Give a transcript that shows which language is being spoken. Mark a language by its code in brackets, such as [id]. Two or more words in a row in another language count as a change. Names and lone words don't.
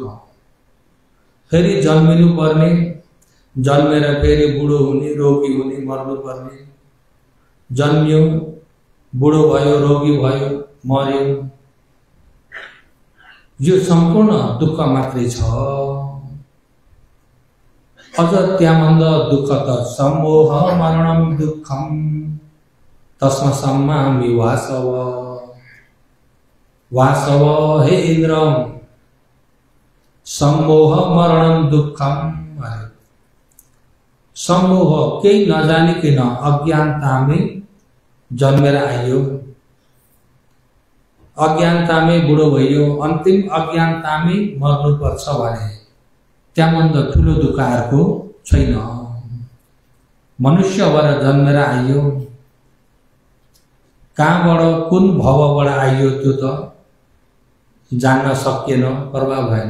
[ne] फेरि जन्मिनु पर्ने, जन्मेर फेरि बुढो हुने, रोगी हुने, मर्नु पर्ने। जन्मियो, बुढो भयो, रोगी भयो, मर्यो। यो सम्पूर्ण दुःख मात्रै छ। अझ त्यहाँभन्दा दुःख त [sa] सम्मोह मरणं दुःखम तस्म सम्मामि वासव। वासव, हे इन्द्र, सम्मोह मरणं दुःखम। [ne] सम्मोह केही नजानिकन अज्ञानतामै जन्मेर आइयो, अज्ञानतामै बुढो भइयो, अन्तिम अज्ञानतामै मर्नुपर्छ भने त्यहाँभन्दा ठुलो दुःख अर्को छैन। मनुष्य भएर जन्मेर आइयो, कहाँबाट कुन भवबाट आइयो त्यो त जान्न सकिएन, प्रभाव भएन।